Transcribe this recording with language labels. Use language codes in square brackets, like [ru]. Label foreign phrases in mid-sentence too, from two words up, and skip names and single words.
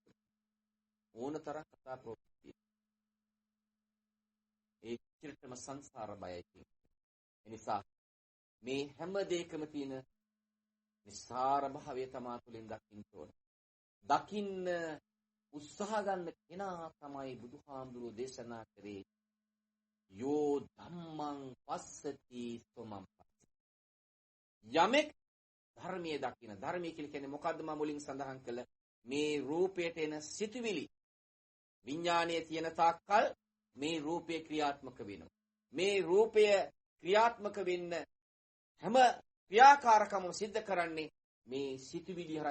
[si] ඕනතරම් කතා ප්‍රවෘත්ති. ඒ චිරතම සංසාර බයයි කියන්නේ. ඒ නිසා මේ හැම දෙයකම තියෙන නිස්සාර භාවය තමා තුළින් දකින්න ඕන. දකින්න උත්සාහ ගන්න කෙනා තමයි බුදුහාමුදුරුවෝ දේශනා කරේ [pi] යෝ ධම්මං පස්සති සොමං පස්සති. [si] යමෙක් ධර්මයේ දකින ධර්මයේ කියලා කියන්නේ මොකද්ද මම මුලින් සඳහන් කළ මේ රූපයට එන සිතුවිලි විඥානයේ තියෙන තාක්කල් මේ රූපය ක්‍රියාත්මක වෙනවා. මේ රූපය ක්‍රියාත්මක වෙන්න හැම ක්‍රියාකාරකමම සිද්ධ කරන්නේ මේ සිතුවිලි හරහා.